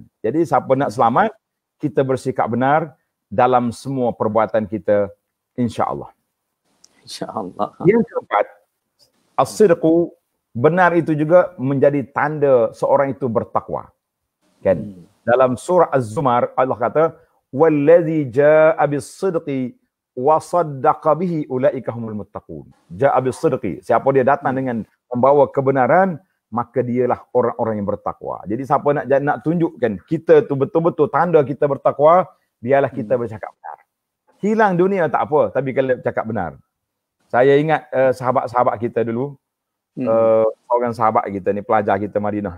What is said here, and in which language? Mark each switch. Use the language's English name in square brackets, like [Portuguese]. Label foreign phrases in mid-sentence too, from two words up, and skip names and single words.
[Malay] Jadi siapa nak selamat, kita bersikap benar dalam semua perbuatan kita, insya-Allah. Insya-Allah. Yang keempat, as-sidqu benar itu juga menjadi tanda seorang itu bertakwa. Kan? Dalam surah Az-Zumar Allah kata [Arabic] والذي جاء بالصدق وصدق به أولئك هم المتقون. جاء بالصدق, [Malay] siapa dia datang dengan membawa kebenaran, maka dialah orang-orang yang bertakwa. Jadi siapa nak tunjukkan kita tu betul-betul tanda kita bertakwa, biarlah kita bercakap benar. Hilang dunia tak apa, tapi kalau cakap benar. Saya ingat sahabat-sahabat kita dulu, orang sahabat kita ni, pelajar kita Madinah.